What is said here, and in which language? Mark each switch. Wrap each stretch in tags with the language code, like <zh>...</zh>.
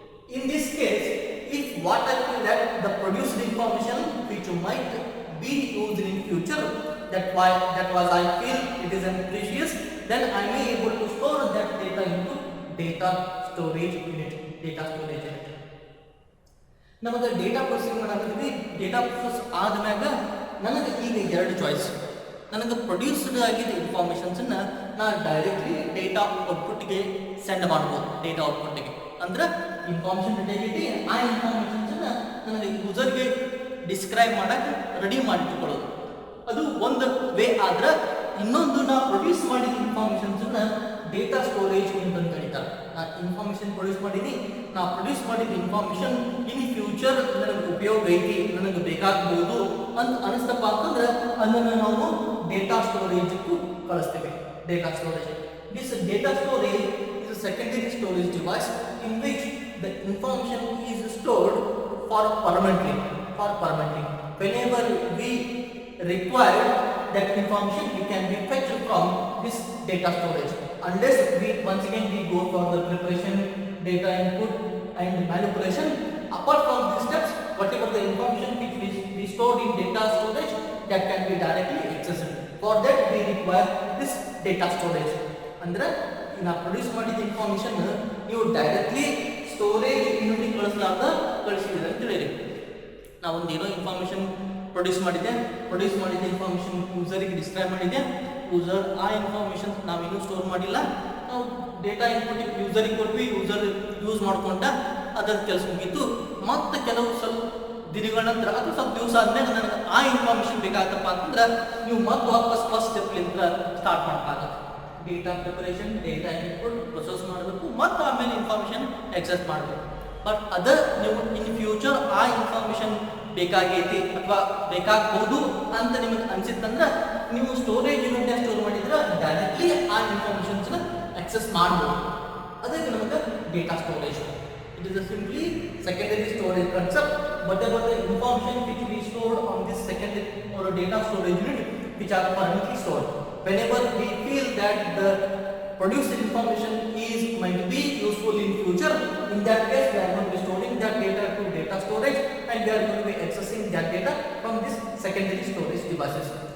<en>In this case, if what I feel that the produced information which might be used in future, that was I feel it is precious, then I may able to store that data into data storage unit.</en> <kn>ನಮಗೆ data processing ಮಾಡಾಕತ್ತೀವಿ. Data process ಆದ್ಮ್ಯಾಗ ನನಗೆ ಈಗ ಎರಡು choice. ನನಗೆ produced ಆಗಿದ್ದ ಇನ್ಫಾರ್ಮೇಷನ್ಸನ್ನ ನಾನು directly data ಔಟ್ಪುಟ್ಗೆ send ಮಾಡ್ಬೋದು. Data ಔಟ್ಪುಟ್ಗೆ ಅಂದ್ರೆ information ready ಆಗೈತಿ, ಆ ಇನ್ಫಾರ್ಮೇಷನ್ಸನ್ನ ನನಗೆ ಯೂಸರ್ಗೆ ಡಿಸ್ಕ್ರೈಬ್ ಮಾಡಕ್ಕೆ ರೆಡಿ ಮಾಡಿಟ್ಕೊಳ್ಳೋದು. ಅದು ಒಂದು ವೇ. ಆದ್ರೆ ಇನ್ನೊಂದು ನಾವು ಪ್ರೊಡ್ಯೂಸ್ ಮಾಡಿದ ಇನ್ಫಾರ್ಮೇಷನ್ಸನ್ನ ಡೇಟಾ ಸ್ಟೋರೇಜ್ ಅಂತ ಕರೀತಾರೆ. ಇನ್ಫಾರ್ಮೇಷನ್ ಪ್ರೊಡ್ಯೂಸ್ ಮಾಡಿದ ಇನ್ಫಾರ್ಮೇಷನ್</kn> <en>in future</en> <kn>ನನಗೆ ಉಪಯೋಗ ಐತಿ, ನನಗೆ ಬೇಕಾಗಬಹುದು ಅಂತ ಅನಿಸ್ತಪ್ಪ ಅಂತಂದ್ರೆ ಅದನ್ನು ನಾವು ಡೇಟಾ ಸ್ಟೋರೇಜ್ಗೂ ಕಳಿಸ್ತೇವೆ.</kn> <en>Data storage. This data storage is a secondary storage device in which the information is stored for permanently. Whenever we require that information, we can be fetched from this data storage. Unless we once again go for the preparation, data input and manipulation. Apart from these steps, whatever the information which we stored in data storage, that can be directly accessed. For that we require this data storage.</en> <kn>ಅಂದ್ರೆ ನಾವು produce ಮಾಡಿದ information ನೀವು directly storage unit ಕಳಿಸಿದ್ರೆ ಅಂತ ಹೇಳಿರಿ. ನಾವೊಂದು ಏನೋ information produce ಮಾಡಿದ್ದೆ ಇನ್ಫಾರ್ಮೇಷನ್ ಯೂಸರಿಗೆ ಡಿಸ್ಕ್ರೈಬ್ ಮಾಡಿದ್ದೆ. ಯೂಸರ್ ಆ ಇನ್ಫಾರ್ಮೇಷನ್ ನಾವೇನು ಸ್ಟೋರ್ ಮಾಡಿಲ್ಲ, ನಾವು ಡೇಟಾ ಇನ್ಪುಟ್ ಯೂಸರಿಗೆ ಕೊಟ್ವಿ, ಯೂಸರ್ ಯೂಸ್ ಮಾಡ್ಕೊಂಡ ಅದರ ಕೆಲಸ ಮುಗೀತು. ಮತ್ತೆ ಕೆಲವು ಸ್ವಲ್ಪ ದಿನಗಳ ನಂತರ ಅಥವಾ ಸ್ವಲ್ಪ ದಿವಸ ಆದ್ಮೇಲೆ ನನಗೆ ಆ ಇನ್ಫಾರ್ಮೇಷನ್ ಬೇಕಾಗತ್ತಪ್ಪ ಅಂತಂದ್ರೆ ನೀವು ಮತ್ತೆ ವಾಪಸ್ ಫಸ್ಟ್ ಸ್ಟೆಪ್ಲಿಂದ ಸ್ಟಾರ್ಟ್ ಮಾಡ್ಬೇಕಾಗತ್ತೆ. Data preparation, data input process ಮಾಡಬೇಕು, ಮತ್ತು ಆಮೇಲೆ ಇನ್ಫಾರ್ಮೇಷನ್ ಎಕ್ಸೆಸ್ ಮಾಡಬೇಕು. ಬಟ್ ನೀವು</kn> <en>in future</en> <kn>ಆ ಇನ್ಫಾರ್ಮೇಷನ್ ಬೇಕಾಗೈತಿ ಅಥವಾ ಬೇಕಾಗಬಹುದು ಅಂತ ನಿಮಗೆ ಅನ್ಸಿತ್ತಂದ್ರೆ ನೀವು ಸ್ಟೋರೇಜ್ ಯೂನಿಟ್ ಸ್ಟೋರ್ ಮಾಡಿದ್ರೆ ಡೈರೆಕ್ಟ್ಲಿ ಆ ಇನ್ಫಾರ್ಮೇಷನ್ಸ್ನ ಎಕ್ಸೆಸ್ ಮಾಡ್ಬೋದು. ಅದಕ್ಕೆ ನಮಗೆ data storage.</kn> <en>It is a simply secondary storage concept. Whatever the information which we stored on this secondary or data storage unit which are permanently stored. Whenever we feel that the produced information is might be useful in future, in that case we are going to be storing that data to data storage and we are going to be accessing that data from this secondary storage devices.</en>